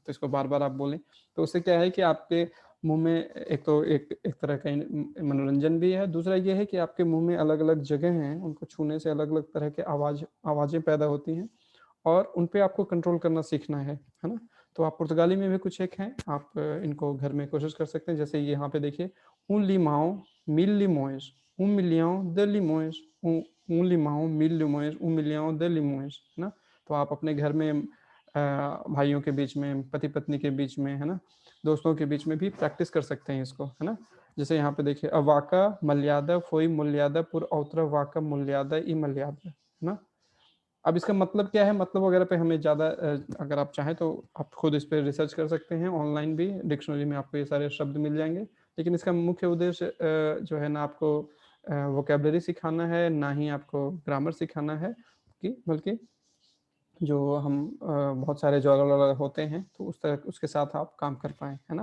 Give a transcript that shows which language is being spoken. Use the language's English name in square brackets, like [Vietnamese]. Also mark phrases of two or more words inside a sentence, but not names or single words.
[Hindi] तो इसको बार-बार आप बोलें, तो उससे क्या है कि आपके मुँह में एक तो एक तरह का मनोरंजन भी है, दूसरा ये है कि आपके मुँह में अलग-अलग जगह हैं, उनको छूने से अलग-अलग तरह के आवाज़ें पैदा होती हैं और उन पे आपको कंट्रोल करना सीखना है ना? तो आप पुर्तगाली में भी कुछ एक हैं, आप इनको घर में कोशिश कर सकते हैं, जैसे ये यहाँ पे देखिए, [Portuguese] "Um limão, 1000 limões, 1 milhão de limões, um limão, 1000 limões, 1 milhão de limões", [Hindi] है ना? तो आप अपने घर में भाइयों के बीच में, पति-पत्नी के बीच में, है ना? दोस्तों के बीच में भी प्रैक्टिस कर सकते हैं इसको, है ना? जैसे यहाँ पे देखिए, [Portuguese] "A vaca malhada foi molhada por outra vaca molhada e malhada", [Hindi] है ना? अब इसका मतलब क्या है? मतलब वगैरह पे हमें ज़्यादा अगर आप चाहें तो आप खुद इस पे रिसर्च कर सकते हैं, ऑनलाइन भी डिक्शनरी में आपको ये सारे शब्द मिल जाएँगे। लेकिन इसका मुख्य उद्देश्य जो है ना आपको वोकैब्युलरी सिखाना है, ना ही आपको ग्रामर सिखाना है कि बल्कि जो हम बहुत सारे जो अलग-अलग होते हैं, तो उस तरह उसके साथ आप काम कर पाएँ, है ना?